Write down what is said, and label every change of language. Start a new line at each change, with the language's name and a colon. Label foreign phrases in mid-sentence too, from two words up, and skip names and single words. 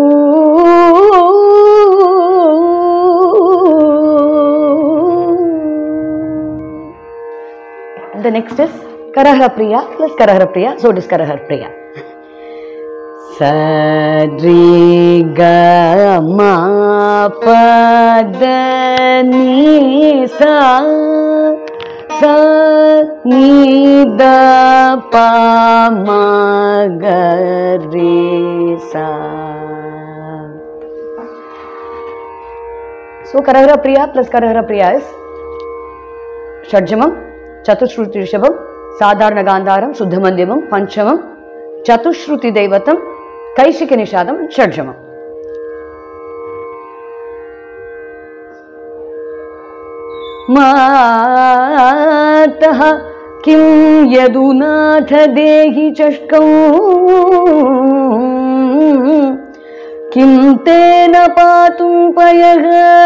English: The next is Karahara Priya plus Karahara Priya, so it is Karahara Priya. Sadri ga ma pa da ni sa sa ni da pa ma ga re sa. So Karahara Priya plus Karahara Priya is Shadjamam, Chatushruti Rishabam, Sadharana Gandharam, Shuddha Madhyamam, Panchamam, Chatushruti Daivatam, Kaishiki Nishadam, Shadjamam.
Sanskrit: Mataha kim yadunatha dehi chashkam kim tena patum payaha